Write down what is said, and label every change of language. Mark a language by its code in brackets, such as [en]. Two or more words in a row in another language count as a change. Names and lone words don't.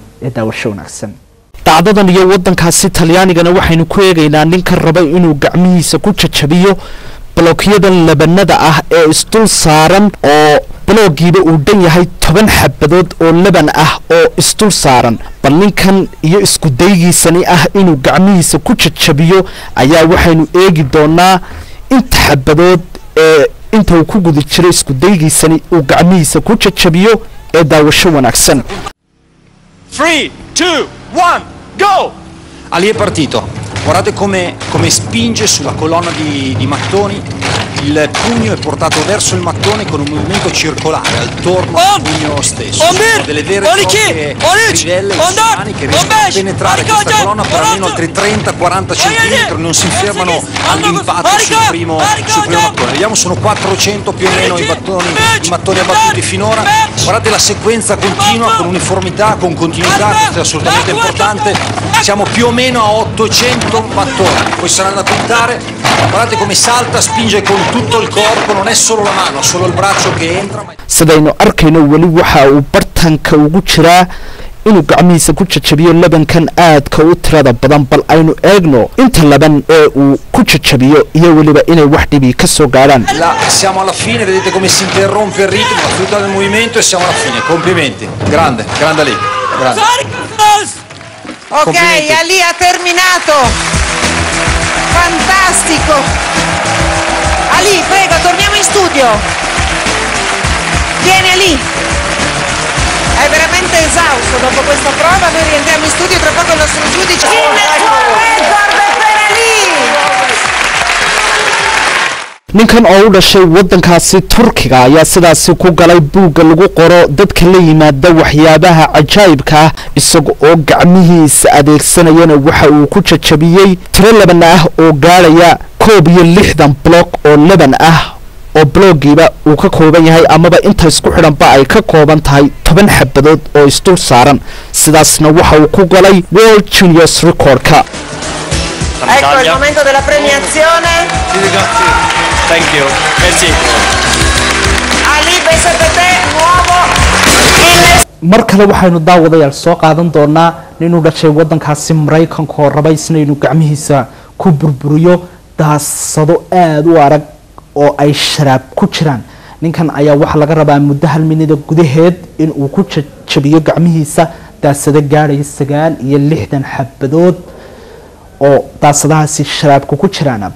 [so] ee daawasho wanaagsan dhacdadan iyo waddankaasi Talyaanigana waxaynu ku eegaynaa ninka raba inuu gacmihiisa ku jajabiyo blookyada labanada ah ee isdul saaran oo bloogiiba uu dhan yahay 10 xabadood oo laban ah oo isdul saaran bal ninkan iyo isku daygiisani ah inuu gacmihiisa ku jajabiyo ayaa waxaynu eegi doonaa inta xabadood ee inta uu ku guda jiray isku daygiisani uu gacmihiisa ku jajabiyo ee daawasho wanaagsan. [en] 3, 2, 1, go! [it] Ali è partito, guardate come spinge sulla colonna di mattoni, il pugno è portato verso il mattone con un movimento circolare attorno al pugno stesso. Sono delle vere e proprie trivelle islamiche che riescono a penetrare questa colonna per almeno altri 30-40 cm, non si fermano all'impatto sul primo mattone. Vediamo, sono 400 più o meno i mattoni abbattuti finora. Guardate la sequenza continua con uniformità, con continuità, questo è assolutamente importante. Siamo più o meno a 800 mattoni, poi saranno da contare. Guardate come salta, spinge con tutto il corpo, non è solo la mano, solo il braccio che entra. [so] sidaynu arkayno wali waxa uu bartanka ugu jiraa inuu gacmihiisa ku jajabiyo labankan aadka u tirada badan bal aynu eegno inta laban ee uu ku jajabiyo iyo waliba inay wax dhibi ka soo gaaraan. [it] Siamo alla fine, vedete come si interrompe il ritmo, la fluidità del movimento e siamo alla fine. Complimenti, grande Ali, grande. Ok, Ali ha terminato. Fantastico. Ali, prego, torniamo in studio. Vieni Ali. È veramente esausto dopo questa prova. Noi rientriamo in studio tra poco il nostro giudice. [so] ninkan oo u dhashay wadankaasi Turkiga ayaa sidaas ku galay buugga lagu qoro dadka la yimaada waxyaabaha cajaa'ibka ah isaga oo gacmihiisa adeegsanayana waxa uu ku jajabiyay tiro laban ah oo gaaraya 61 block oo laban ah oo bloggiiba uu ka kooban yahay amaba inta isku xidhanba ay ka kooban tahay 10 xabadood oo isdul saaran sidaasna waxa uu ku galay [en] World Juniors Record- [so] ka. [it] Ecco il momento della premiazione. [en] Thank you. [fr] Merci. [it] Ali, penso per te, nuovo. [so] mar kale waxaynu daawadayaal soo qaadan doonaa inuu dhashay wadankaasi Mareykanka oo raba inuu gacmihiisa ku burburiyo daasado aad u arag oo ay sharaab ku jiraan. ninkan ayaa waxa laga rabaa muddo hal minida gudaheed in uu ku jajabiyo gacmihiisa daasado gaaraya 69 xabadood oo daasadahaasi sharaabku ku jiraan.